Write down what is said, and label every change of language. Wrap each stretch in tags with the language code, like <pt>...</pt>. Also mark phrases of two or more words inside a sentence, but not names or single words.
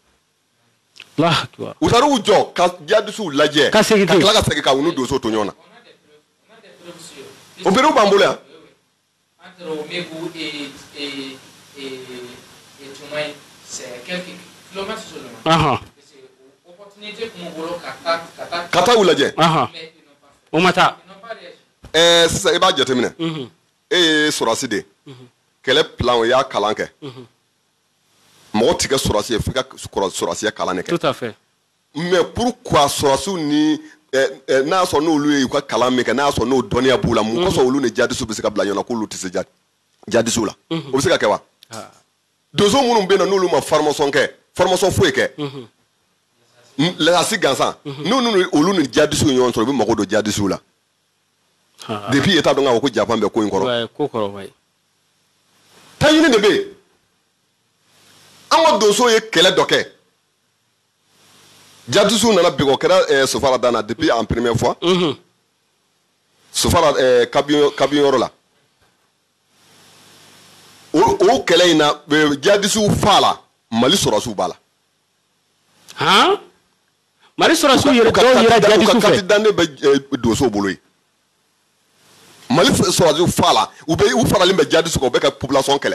<bm>u taara u jɔ ka jadisuw lajɛ ka tila ka segin ka u ni donso to ɲɔgɔn na o berew b'an bolo yan ka taa u lajɛ o ma taa sisan i b'a jateminɛ e ye sɔrɔsi de kɛlɛ plan o y'a kalan kɛ mɔgɔ tɛ kɛ sɔrɔsi ye f'i ka sɔrɔsiya kalan de kɛ</bm> <fr>tout à fait mais pourquoi</fr> <bm>sɔrɔsiw ni n'a y'a sɔrɔ n'olu ye u ka kalan min kɛ n'a y'a sɔrɔ n'o dɔnniya b'u la mun kosɔn olu ni jadisuw bɛ se ka bila ɲɔgɔn na k'olu tɛ se jadisuw la o bɛ se ka kɛ wa donso minnu bɛ yen nɔ n'olu ma formation foyi kɛ lasi gansan n'olu olu ni jadisuw ye ɲɔgɔn sɔrɔ u bɛ mago don jadisuw la depuis i t'a dɔn k'a fɔ ko Japan bɛ ko in kɔrɔ taɲini de bɛ yen an ka donso ye kɛlɛ dɔ kɛ jadisuw nana bi o kɛra Sofara dan na</bm> <fr>depuis en première fois</fr> <bm>Sofara kabin yɔrɔ la o kɛlɛ in na jadisuw fa la Mali sɔrɔsiw b'a la Mali sɔrɔsiw yɛrɛ dɔw yɛrɛ jadisuw fɛ kati dan de bɛ donsow bolo ye Mali sɔrɔsiw fa la u faralen bɛ jadisu kan u bɛ ka population kɛlɛ</bm>